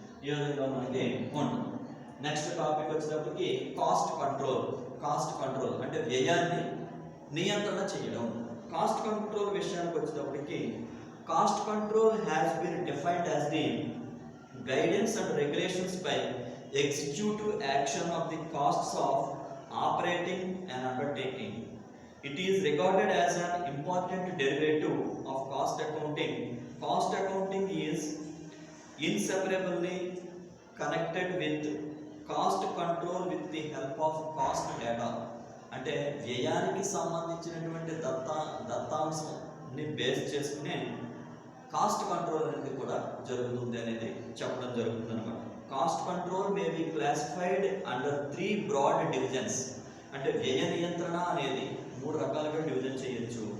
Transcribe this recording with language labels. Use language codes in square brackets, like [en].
[te] ఈ విధంగా మనకి ఉంటుంది. నెక్స్ట్ టాపిక్ వచ్చేటప్పటికి కాస్ట్ కంట్రోల్ అంటే వ్యయాన్ని నియంత్రణ చేయడం. [en] cost control [te] విషయానికి వచ్చేటప్పటికి [en] Cost control has been defined as the guidance and regulations by executive action of the costs of operating and undertaking. It is regarded as an important derivative of cost accounting. Cost accounting is inseparably connected with cost control with the help of cost data. [te] అంటే వ్యయానికి సంబంధించినటువంటి దత్తాంశాన్ని base చేసుకునే cost control అనేది కూడా జరుగుతుంది అనేది చెప్పడం జరుగుతుంది అనమాట. [en] Cost control may be classified under 3 broad divisions. [te] అంటే వ్యయ నియంత్రణ అనేది 3 రకాలుగా డివిజన్ చేయొచ్చు.